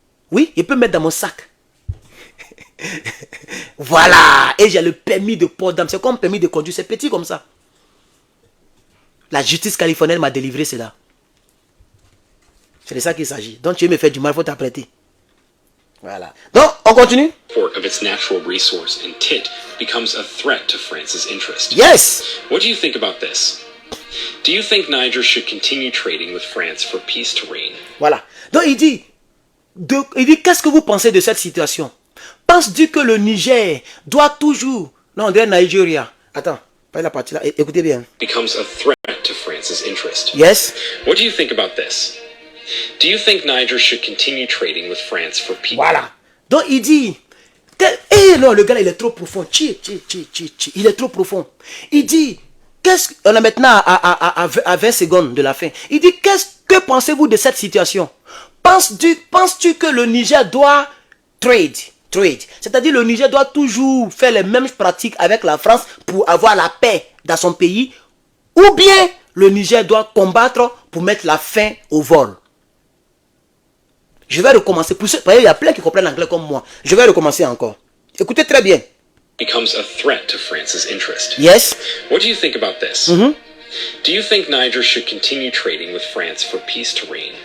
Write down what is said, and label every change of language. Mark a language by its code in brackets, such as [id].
[fr] Oui, il peut me mettre dans mon sac. Voilà. Et j'ai le permis de port d'armes. C'est comme permis de conduire. C'est petit comme ça. La justice californienne m'a délivré cela. C'est de ça qu'il s'agit. Donc tu veux me faire du mal, il faut t'apprêter. Voilà. Donc, on continue. [en] Of its natural resource and tit becomes a threat to France's interest. Yes. What do you think about this? Do you think Niger should continue trading with France for peace to reign? [fr] Voilà. Donc il dit qu'est-ce que vous pensez de cette situation? Penses-tu que le Niger doit toujours... Non, on dirait Nigeria. Attends, pas la partie là. Écoutez bien. [en] Becomes a threat to France's interest. Yes. What do you think about this? Do you think Niger should continue trading with France for peace? [fr] Voilà. Donc il dit... non, le gars, il est trop profond. Il est trop profond. Il dit... On est maintenant à 20 secondes de la fin. Il dit, que pensez-vous de cette situation? Penses-tu que le Niger doit trade? C'est-à-dire le Niger doit toujours faire les mêmes pratiques avec la France pour avoir la paix dans son pays? Ou bien le Niger doit combattre pour mettre la fin au vol? Je vais recommencer. Il y a plein qui comprennent l'anglais comme moi. Je vais recommencer encore. Écoutez très bien. [en] Becomes a threat to France's interest. Yes. What do you think about this? Do you think Niger should continue trading with France for peace to reign?